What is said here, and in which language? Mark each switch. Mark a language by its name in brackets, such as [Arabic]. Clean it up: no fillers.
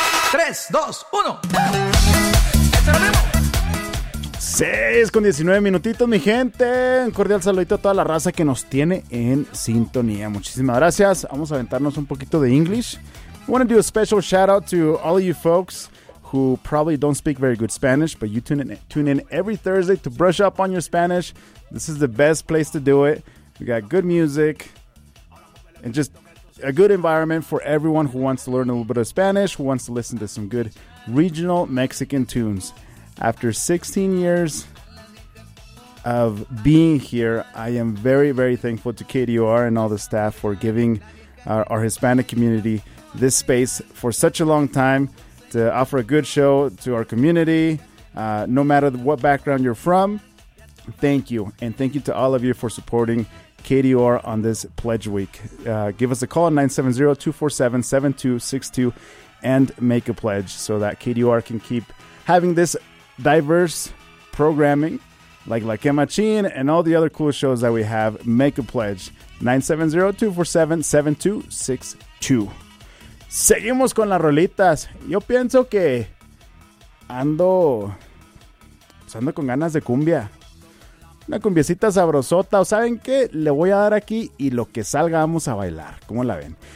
[Spanish] Tres, dos, uno. Seis con 19 minutitos, mi gente. Un cordial saludito a toda la raza que nos tiene en sintonía. Muchísimas gracias. Vamos a aventarnos un poquito de English. [English] I want to do a special shout out to all you folks who probably don't speak very good Spanish, but you tune in every Thursday to brush up on your Spanish. This is the best place to do it. We got good music and just a good environment for everyone who wants to learn a little bit of Spanish, who wants to listen to some good regional Mexican tunes. After 16 years of being here, I am very, very thankful to KDOR and all the staff for giving our Hispanic community this space for such a long time to offer a good show to our community, no matter what background you're from. Thank you. And thank you to all of you for supporting KDOR on this Pledge Week. Give us a call at 970-247-7262 and make a pledge so that KDOR can keep having this diverse programming like La Que Machín and all the other cool shows that we have. Make a pledge. 970-247-7262. [Spanish] Seguimos con las rolitas. Yo pienso que ando con ganas de cumbia. Una cumbiecita sabrosota. ¿O saben qué? Le voy a dar aquí y lo que salga vamos a bailar. ¿Cómo la ven?